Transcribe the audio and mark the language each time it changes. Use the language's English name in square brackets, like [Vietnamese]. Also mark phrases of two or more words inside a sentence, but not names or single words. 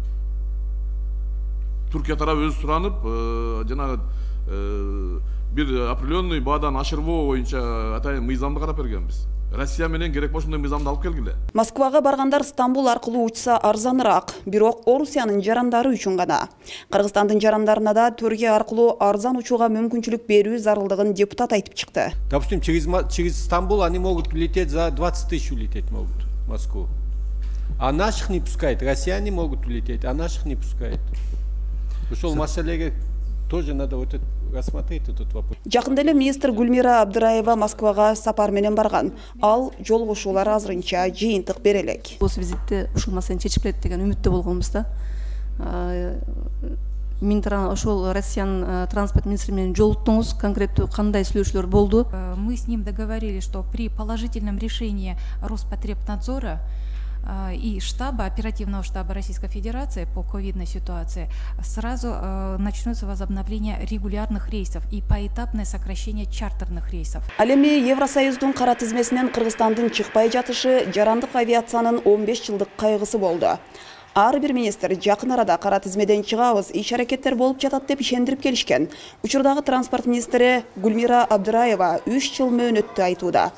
[Kyrgyz] Түркия тарабы өзү суранып, жанагы бир определенный баадан ашырбоо боюнча атайын мыйзамды карап бергенбиз. Россия менен керек болсо мыйзамды алып келгиле. Москвага баргандар Стамбул аркылуу учса арзаныраак, бирок Орусиянын жарандары үчүн гана. Кыргызстандын жарандарына да Түркия аркылуу арзан учууга мүмкүнчүлүк берүү зарылдыгын депутат айтып чыкты. [Russian] Допустим, через Стамбул они могут лететь за 20 000 улететь могут в Москву. А наших не пускает. Россияне могут улететь, а наших не пускает. [Kyrgyz] Ушул маселеге [Russian] тоже надо вот рассмотреть этот вопрос. [Kyrgyz] Жакында эле министр Гүлмира Абдыраева Москвага сапар менен барган. Ал жолугушуулар азырынча жыйынтык бере элек. Осы визитте ушул маселени чечип келет деген үмүттө болгонбуз да. ошол Россиян транспорт министри менен жолуктуңуз, конкреттүү кандай сүйлөшүүлөр болду? [Russian] Мы с ним договорились, что при положительном решении Роспотребнадзора и штаба, оперативного штаба Российской Федерации по ковидной ситуации сразу начнется возобновление регулярных рейсов и поэтапное сокращение чартерных рейсов. [Kyrgyz] Алеми Евросоюздун кара тизмесинен Кыргызстандын чыкпай жатышы жарандык авиациянын 15 жылдык кайгысы болду. Ар бир министр жакын арада кара тизмеден чыгабыз, иш-аракеттер болуп жатат деп ишендирип келишкен. Учурдагы транспорт министри Гүлмира Абдыраева 3 жыл мөөнөттү айтууда.